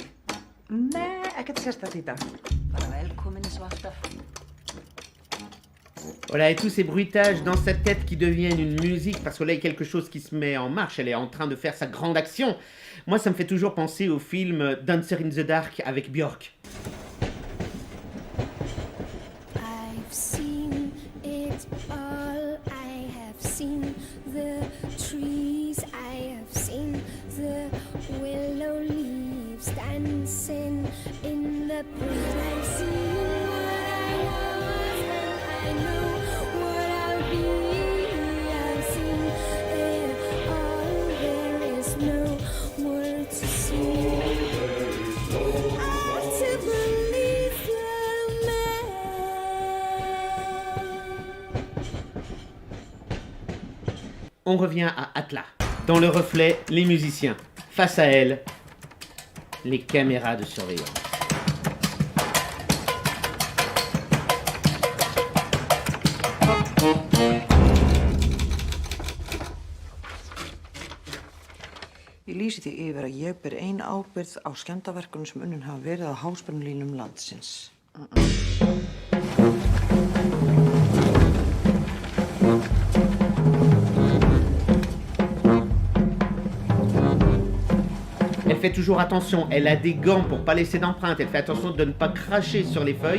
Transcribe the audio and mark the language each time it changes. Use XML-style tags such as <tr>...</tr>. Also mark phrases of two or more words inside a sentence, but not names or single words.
<is>Nei, ekkert sérstætt í dag. Bara velkomin eins og alltaf.</is> <fr>Voilà, et tous ces bruitages dans sa tête qui deviennent une musique, parce que là, il y a quelque chose qui se met en marche, elle est en train de faire sa grande action. Moi, ça me fait toujours penser au film Dancer in the Dark avec Björk.</fr> <en>I've seen it all. I have seen the trees. I have seen the willow leaves dancing in the breeze. I've seen what I was and I know what I'll be. I've seen it all. There is no more to see. I have to believe the man.</en> <fr>On revient à Atla. Dans le reflet, les musiciens. Face à elle, les caméras de surveillance.</fr> <is>Ég lýsi því yfir að ég ber ein ábyrgð á skemmdarverkunum sem unnin hafa verið á háspennulínum landsins.</is> <fr>Elle fait toujours attention, elle a des gants pour pas laisser d'empreintes, elle fait attention de ne pas cracher sur les feuilles.</fr>